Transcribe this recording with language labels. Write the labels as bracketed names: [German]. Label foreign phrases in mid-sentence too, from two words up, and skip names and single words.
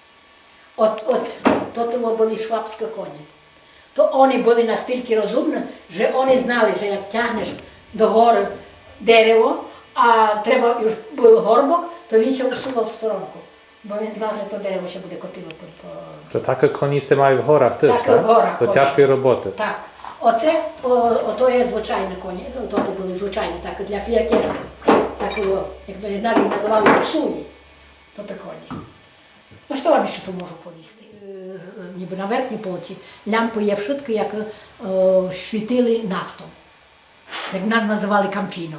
[Ukrainian] То були швабські коні. То вони були настільки розумні, що вони знали, що як тягнеш до гори дерево, а треба був горбок, то він ще усував в сторонку. Бо він знав, що то дерево ще буде котило. [Polish] To takie konie ste mają w горах też, Tak, w горах Do konie. ciężkiej roboty. [Ukrainian] Так. Ото є звичайні коні, то були звичайні, так, для фіяків, так, як нас їх називали псуні, то те коні. Ну, що вам ще тут можу повісти? Ніби на верхній полці лямпи є вшитки, як світили нафтом, як нас називали камфіном.